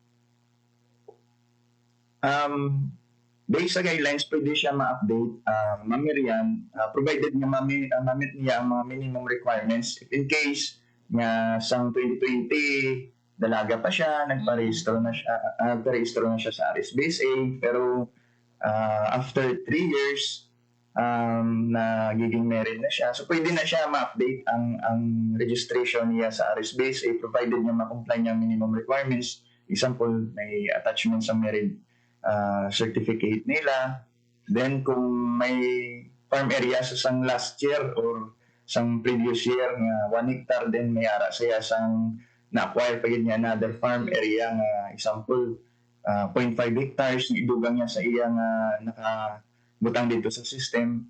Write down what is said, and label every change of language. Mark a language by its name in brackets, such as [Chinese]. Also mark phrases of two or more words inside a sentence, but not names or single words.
[Hiligaynon] Based sa guidelines, pwede siya ma-update, mamirian, provided nga mamit niya ang mga [English] minimum requirements. In case [Hiligaynon] nga sang 2020, dalaga pa siya, nagparehistro na siya sa RSBSA, pero [English] after 3 years, [Hiligaynon] nagiging married na siya. So pwede na siya ma-update ang registration niya sa RSBSA provided niya ma-comply niya [English] minimum requirements. [Hiligaynon] Example, may attachment sa [English] married certificate [Hiligaynon] nila. Then kung may [English] farm area [Hiligaynon] sa sang [English] last year [Hiligaynon] or sang [English] previous year [Hiligaynon] nga 1 hectare, then may ara siya sang na-acquire pa niya [English] another farm area [Hiligaynon] nga example [English] 0.5 hectares [Hiligaynon] idugang niya sa iya nga nakabutang dito sa system.